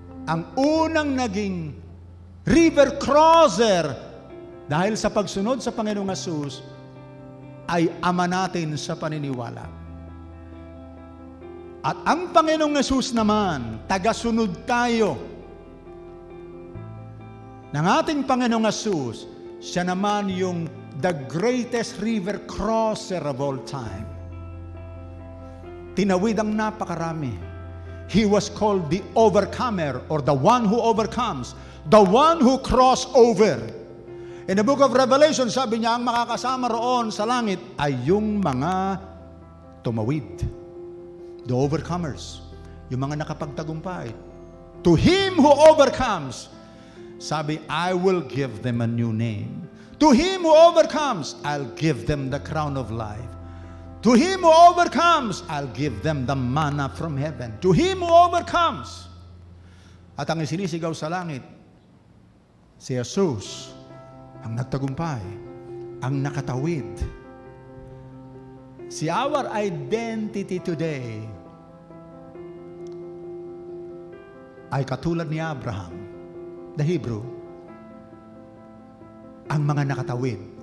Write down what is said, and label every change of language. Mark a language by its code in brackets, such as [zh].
[tl] Ang unang naging river crosser dahil sa pagsunod sa Panginoong Hesus ay ama natin sa paniniwala. At ang Panginoong Hesus naman, tagasunod tayo ng ating Panginoong Hesus. Siya naman yung [en] the greatest river crosser of all time. [tl] Tinawid ang napakarami. [en] He was called the overcomer or the one who overcomes, the one who crossed over. In the book of Revelation, [tl] sabi niya, ang makakasama roon sa langit ay yung mga tumawid. [en] The overcomers. [tl] Yung mga nakapagtagumpay. [en] To him who overcomes, [tl] sabi, [en] I will give them a new name. To him who overcomes, I'll give them the crown of life. To him who overcomes, I'll give them the manna from heaven. To him who overcomes. [tl] At ang isinisigaw sa langit, si Jesus, ang nagtagumpay, ang nakatawid. [en] See, our identity today [tl] ay katulad ni Abraham, [en] the Hebrew, [tl] ang mga nakatawid.